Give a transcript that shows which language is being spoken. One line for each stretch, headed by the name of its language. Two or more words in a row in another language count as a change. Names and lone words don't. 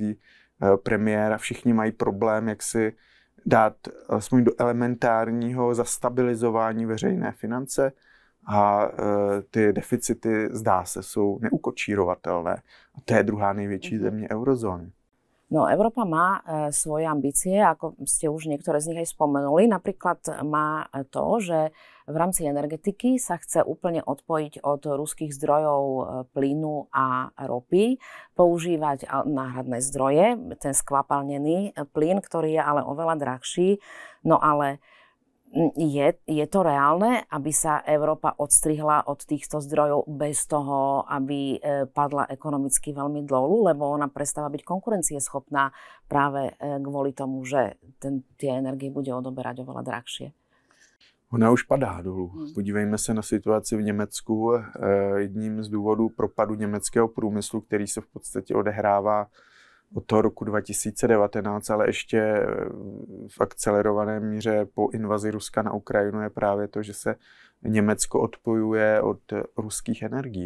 Czech: premiér a všichni mají problém, jak si dát alespoň do elementárního zastabilizování veřejné finance a ty deficity, zdá se, jsou neukočírovatelné. A to je druhá největší země eurozóny.
Slovak: No, Európa má svoje ambície, ako ste už niektoré z nich aj spomenuli. Napríklad má to, že v rámci energetiky sa chce úplne odpojiť od ruských zdrojov plynu a ropy, používať náhradné zdroje, ten skvapalnený plyn, ktorý je ale oveľa drahší. No ale je to reálne, aby sa Európa odstrihla od týchto zdrojov bez toho, aby padla ekonomicky veľmi dolu, lebo ona prestáva byť konkurencieschopná práve kvôli tomu, že tie energie bude odoberať oveľa drahšie?
Czech: Ona už padá dolů. Podívejme se na situaci v Německu. Jedním z důvodů propadu německého průmyslu, který se v podstatě odehrává od toho roku 2019, ale ještě v akcelerované míře po invazi Ruska na Ukrajinu je právě to, že se Německo odpojuje od ruských energií.